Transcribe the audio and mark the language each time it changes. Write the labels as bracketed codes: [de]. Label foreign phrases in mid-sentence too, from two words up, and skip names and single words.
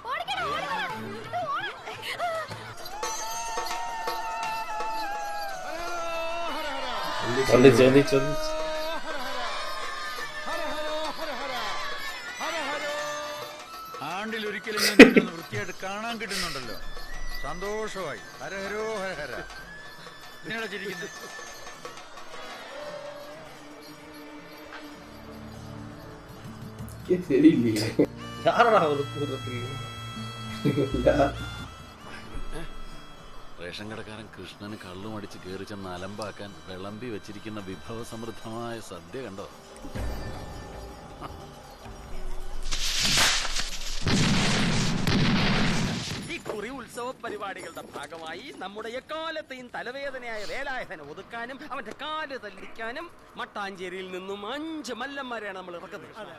[ml] ആണ്ടിൽ ഒരിക്കലും വൃത്തിയായിട്ട് കാണാൻ കിട്ടുന്നുണ്ടല്ലോ. സന്തോഷമായി. ഹരഹരോ ഹരഹര. നിങ്ങളെ ചിരിക്കുന്നത് [ta] சரியில்லையே. யாரடா அவரு கூறதுக்கு? [ml] റേഷൻ കടക്കാരൻ കൃഷ്ണന് കള്ളും അടിച്ച് കയറി ചെന്ന് അലമ്പാക്കാൻ വിളമ്പി വെച്ചിരിക്കുന്ന വിഭവസമൃദ്ധമായ സദ്യ കണ്ടോ? ഈ കുറി ഉത്സവ പരിപാടികളുടെ ഭാഗമായി നമ്മുടെ എക്കാലത്തെയും തലവേദനയായ വേലായുധനെ ഒതുക്കാനും അവന്റെ കാല് തല്ലിക്കാനും മട്ടാഞ്ചേരിയിൽ നിന്നും 5 മല്ലന്മാരെയാണ് നമ്മൾ ഇറക്കുന്നത്.